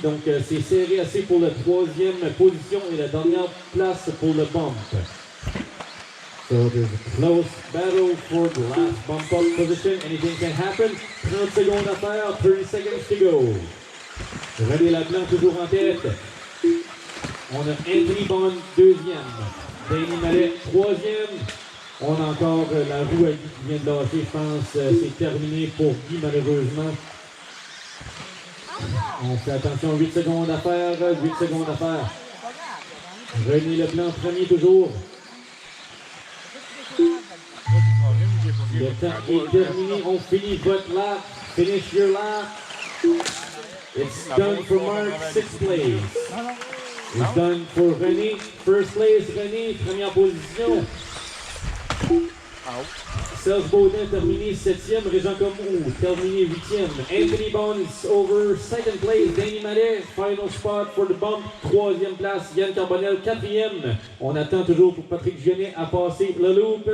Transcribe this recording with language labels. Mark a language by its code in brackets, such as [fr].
[fr] Donc c'est serré assez pour la 3e position et la dernière place pour le bump. [en] So there's a close battle for the last bump up position. Anything can happen. [fr] 30 secondes à faire, [en] 30 seconds to go. [fr] René Leblanc toujours en tête. On a Anthony Bond 2e. Danny Mallet 3e. On a encore la roue à Guy qui vient de lâcher, je pense. C'est terminé pour Guy, malheureusement. On fait attention, 8 secondes à faire, 8 secondes à faire. René Leblanc, premier toujours. Le temps est terminé, on finit votre lap. [en] Finish your lap. It's done for Mark, 6th place. It's done for René, 1st place. [fr] René, première position. Serge Baudin terminé 7e, Régent Comeau terminé 8e. [en] Anthony Bonds over 2nd place. Danny Mallet, final spot for the bump, 3e place. [fr] Yann Carbonel 4e. On attend toujours pour Patrick Genet à passer le loop.